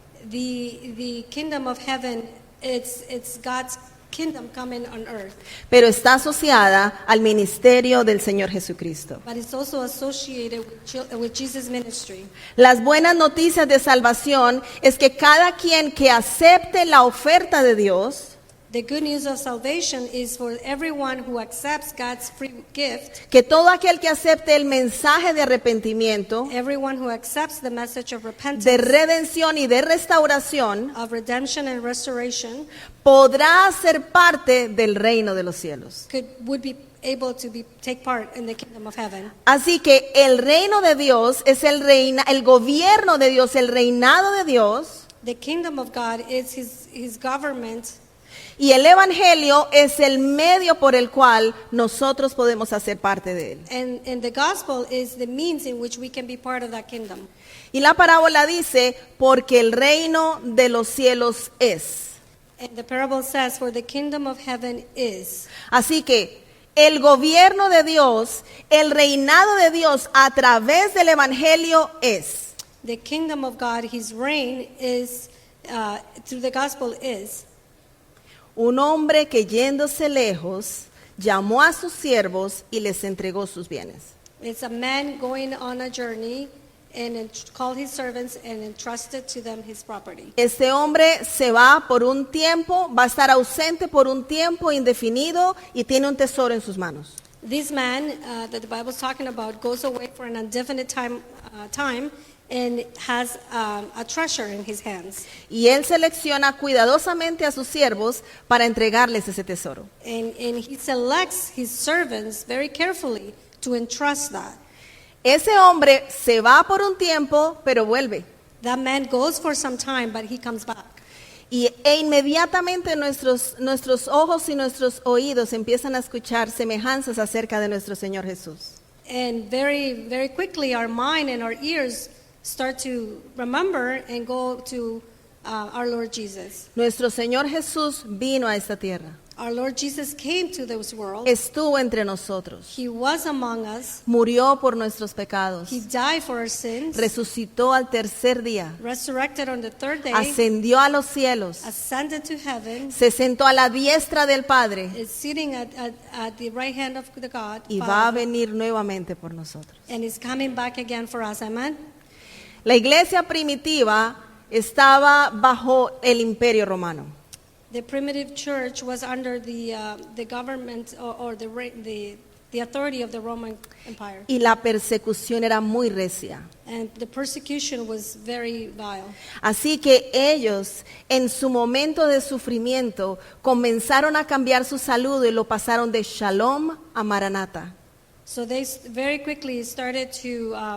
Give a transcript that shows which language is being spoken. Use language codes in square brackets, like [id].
[en] The kingdom of heaven, it's God's kingdom coming on earth, [es] pero está asociada al ministerio del Señor Jesucristo. [en] but it's also associated with Jesus' ministry. [es] Las buenas noticias de salvación es que cada quien que acepte la oferta de Dios, [en] The good news of salvation is for everyone who accepts God's free gift, [es] que todo aquel que acepte el mensaje de arrepentimiento, [en] everyone who accepts the message of repentance, [es] de redención y de restauración, [en] of redemption and restoration, [es] podrá ser parte del reino de los cielos. [en] would be able to take part in the kingdom of heaven. [es] Así que el reino de Dios es el gobierno de Dios, el reinado de Dios, [en] The kingdom of God is his government, [es] y el evangelio es el medio por el cual nosotros podemos hacer parte de él. [en] and the gospel is the means in which we can be part of that kingdom. [es] Y la parábola dice, porque el reino de los cielos es. [en] And the parable says, for the kingdom of heaven is. [es] Así que el gobierno de Dios, el reinado de Dios a través del evangelio es. [en] The kingdom of God, his reign is, through the gospel is. [es] Un hombre que yéndose lejos, llamó a sus siervos y les entregó sus bienes. [en] It's a man going on a journey and called his servants and entrusted to them his property. [es] Este hombre se va por un tiempo, va a estar ausente por un tiempo indefinido y tiene un tesoro en sus manos. [en] This man that the Bible is talking about goes away for an indefinite time and has a treasure in his hands. [es] Y él selecciona cuidadosamente a sus siervos para entregarles ese tesoro. [en] And he selects his servants very carefully to entrust that. [es] Ese hombre se va por un tiempo, pero vuelve. [en] That man goes for some time, but he comes back. [es] E inmediatamente nuestros ojos y nuestros oídos empiezan a escuchar semejanzas acerca de nuestro Señor Jesús. [en] And very, very quickly our mind and our ears start to remember and go to our Lord Jesus. [es] Nuestro Señor Jesús vino a esta tierra. [en] Our Lord Jesus came to this world. [es] Estuvo entre nosotros. [en] He was among us. [es] Murió por nuestros pecados. [en] He died for our sins. [es] Resucitó al tercer día. [en] Resurrected on the third day. [es] Ascendió a los cielos. [en] Ascended to heaven. [es] Se sentó a la diestra del Padre. [en] Is sitting at the right hand of the God. [es] Y va a venir nuevamente por nosotros. [en] And is coming back again for us. Amen. [es] La iglesia primitiva estaba bajo el imperio romano. [en] The primitive church was under the government or the authority of the Roman Empire. [es] Y la persecución era muy recia. [en] And the persecution was very vile. [es] Así que ellos, en su momento de sufrimiento, comenzaron a cambiar su saludo y lo pasaron de Shalom a Maranatha. [en] So they very quickly started to